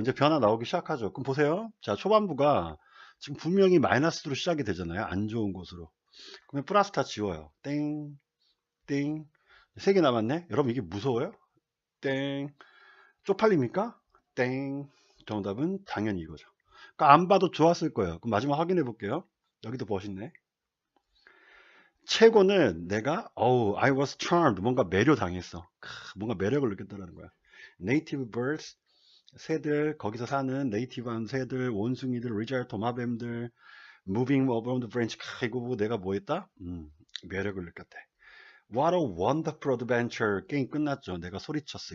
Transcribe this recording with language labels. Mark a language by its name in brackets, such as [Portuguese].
[Korean] 이제 변화 나오기 시작하죠. 그럼 보세요. 자 초반부가 지금 분명히 마이너스로 시작이 되잖아요. 안 좋은 곳으로. 그러면 플러스 다 지워요. 땡, 땡. 3개 남았네. 여러분 이게 무서워요? 땡. 쪽팔립니까? 땡. 정답은 당연히 이거죠. 그러니까 안 봐도 좋았을 거예요. 그럼 마지막 확인해 볼게요. 여기도 멋있네. 최고는 내가 [English] I was charmed. [Korean] 뭔가 매료당했어. 뭔가 매력을 느꼈다는 거야. [English] Native birds. [Korean] 새들, 거기서 사는 네이티브한 새들, 원숭이들, 리잘 도마뱀들, [English] moving around the branch. [Korean] 이거 보고 내가 뭐 했다? 매력을 느꼈대. [English] What a wonderful adventure. [Korean] 게임 끝났죠. 내가 소리쳤어.